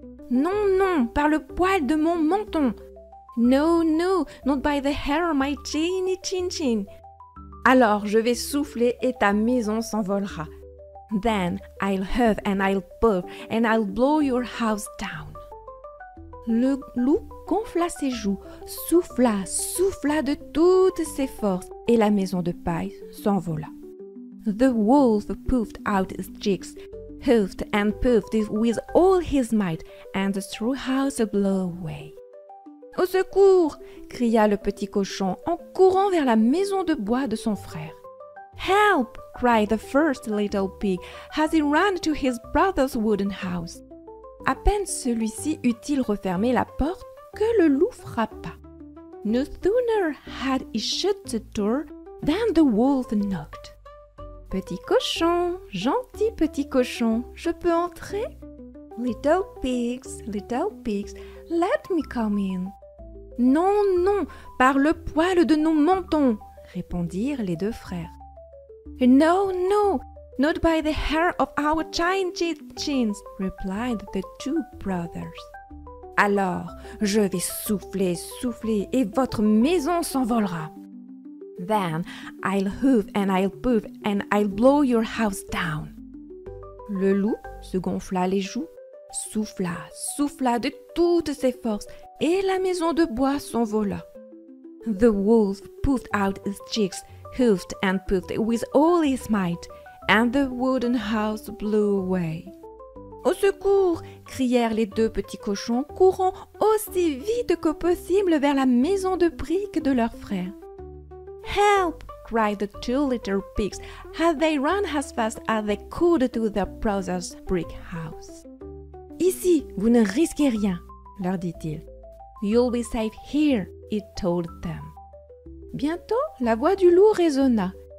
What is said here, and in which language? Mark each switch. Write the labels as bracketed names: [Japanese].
[French] Non, non, par le poil de mon menton. [English] No, no, not by the hair of my chinny chin chin. [French] Alors je vais souffler et ta maison s'envolera. [English] Then I'll huff and I'll puff and I'll blow your house down. [French] Le loup gonfla ses joues, souffla de toutes ses forces et la maison de paille s'envola. [English] The wolf puffed out his cheeks, huffed and puffed with all his might, and the straw house blew away. [French] « Au secours !» cria le petit cochon en courant vers la maison de bois de son frère. [English] « Help !» cried the first little pig as he ran to his brother's wooden house. [French] À peine celui-ci eut-il refermé la porte que le loup frappa. [English] No sooner had he shut the door than the wolf knocked. [French] Petit cochon, gentil petit cochon, je peux entrer? [English] Little pigs, let me come in. [French] Non, non, par le poil de nos mentons, répondirent les 2 frères. [English] No, no, not by the hair of our chins, replied the 2 brothers. [French] Alors, je vais souffler et votre maison s'envolera. [English] Then I'll hoof and I'll puff and I'll blow your house down. [French] Le loup se gonfla les joues, souffla de toutes ses forces et la maison de bois s'envola. [English] The wolf puffed out his cheeks, hoofed and puffed with all his might, and the wooden house blew away. [French] Au secours! Crièrent les deux petits cochons, courant aussi vite que possible vers la maison de briques de leur frère. [English] Help! Cried the two little pigs as they ran as fast as they could to their brother's brick house. [French] Ici, vous ne risquez rien, leur dit-il. [English] You'll be safe here, he told them. [French] Bientôt, la voix du loup résonna.